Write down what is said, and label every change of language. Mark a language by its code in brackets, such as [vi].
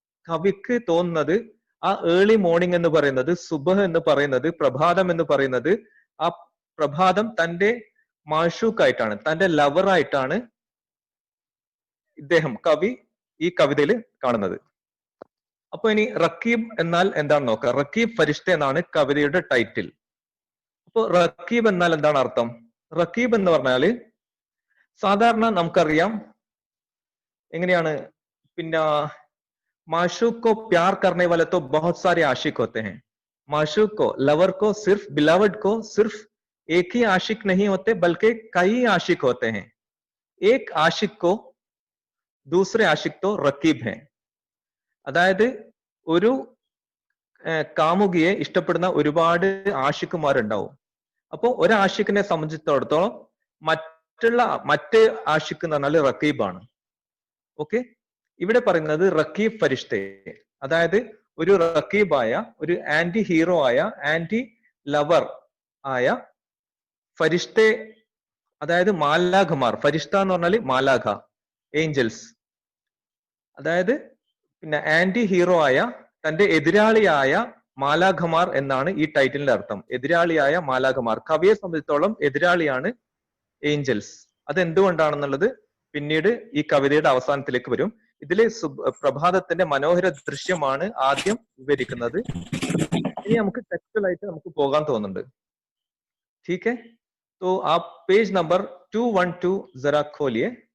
[ml] കവിക്ക് തോന്നുന്നത് ആ early morning എന്ന് പറയുന്നത്, സുബഹ് എന്ന് പറയുന്നത്, പ്രഭാതം എന്ന് പറയുന്നത്, ആ പ്രഭാതം തന്റെ മാഷൂക്കായിട്ടാണ്, തന്റെ ലവറായിട്ടാണ് ഇദ്ദേഹം, കവി, ഈ കവിതയിൽ കാണുന്നത്. അപ്പൊ ഇനി റക്കീബ് എന്നാൽ എന്താണെന്ന് നോക്കാം. റക്കീബ് ഫരിഷ്തെ എന്നാണ് കവിതയുടെ ടൈറ്റിൽ. അപ്പൊ റക്കീബ് എന്നാൽ എന്താണ് അർത്ഥം? റക്കീബ് എന്ന് പറഞ്ഞാല് സാധാരണ നമുക്കറിയാം എങ്ങനെയാണ്, പിന്നെ [hi] माशूक को प्यार करने वाले तो बहुत सारे आशिक होते हैं। माशूक को, लवर को, सिर्फ बिलावड को सिर्फ एक ही आशिक नहीं होते, बल्कि कई आशिक होते हैं। एक आशिक को दूसरे आशिक तो रकीब हैं. [ml] അതായത് ഒരു കാമുകിയെ ഇഷ്ടപ്പെടുന്ന ഒരുപാട് ആഷിക്കുമാരുണ്ടാവും. അപ്പോൾ ഒരു ആഷിക്കിനെ സംബന്ധിച്ചിടത്തോളം മറ്റ് ആഷിക്ക് എന്ന് പറഞ്ഞാൽ റക്കീബാണ്. ഓക്കെ, ഇവിടെ പറയുന്നത് റക്കീബ് ഫരിഷ്തെ, അതായത് ഒരു റക്കീബായ, ഒരു ആന്റി ഹീറോ ആയ, ആന്റി ലവർ ആയ ഫരിഷ്തെ, അതായത് മാലാഖമാർ. ഫരിഷ്ത എന്ന് പറഞ്ഞാൽ മാലാഖ, ഏഞ്ചൽസ്. അതായത് പിന്നെ ആന്റി ഹീറോ ആയ, തന്റെ എതിരാളിയായ മാലാഖമാർ എന്നാണ് ഈ ടൈറ്റിലിന്റെ അർത്ഥം. എതിരാളിയായ മാലാഖമാർ. കവിയെ സംബന്ധിച്ചിടത്തോളം എതിരാളിയാണ് ഏഞ്ചൽസ്. അത് എന്തുകൊണ്ടാണെന്നുള്ളത് പിന്നീട് ഈ കവിതയുടെ അവസാനത്തിലേക്ക് വരും. ഇതില് പ്രഭാതത്തിന്റെ മനോഹര ദൃശ്യമാണ് ആദ്യം വിവരിക്കുന്നത്. ഇനി നമുക്ക് ടെക്സ്റ്റൽ ആയിട്ട് നമുക്ക് പോകാൻ തോന്നുന്നുണ്ട്. [hi] ठीक है, तो आप पेज नंबर 212 जरा खोलिए.